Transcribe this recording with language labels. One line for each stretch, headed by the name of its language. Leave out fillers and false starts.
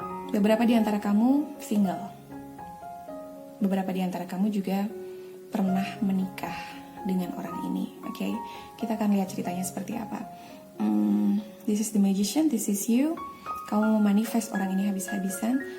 Indonesian: Beberapa di antara kamu single. Beberapa di antara kamu juga pernah menikah dengan orang ini. Oke, kita akan lihat ceritanya seperti apa.
English: This is the Magician, this is you.
Indonesian: Kamu memanifest orang ini habis-habisan.